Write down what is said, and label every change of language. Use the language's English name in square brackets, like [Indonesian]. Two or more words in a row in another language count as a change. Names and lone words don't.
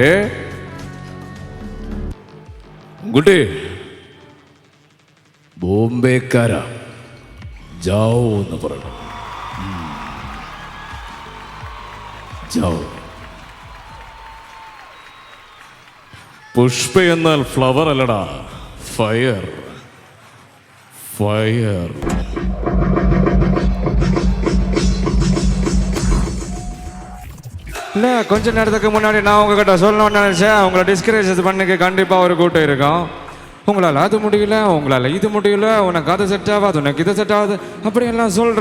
[Malayalam] കുട്ടി ബോംബേക്കാരാ, ജാവോ എന്ന് പറയണം. ജാവോ. പുഷ്പ എന്നാൽ ഫ്ലവർ അല്ലടാ, ഫയർ. ഫയർ. [Tamil] இல்லை கொஞ்ச நேரத்துக்கு முன்னாடி நான் உங்ககிட்ட சொல்லணும்னு நினச்சேன். உங்களை டிஸ்கரேஜ் பண்ணிக்க கண்டிப்பாக ஒரு கூட்டம் இருக்கும். உங்களால் அது முடியல, உங்களால் இது முடியல, உனக்கு அது செட் ஆகாது, உனக்கு இது செட் ஆகாது அப்படியெல்லாம் சொல்கிற.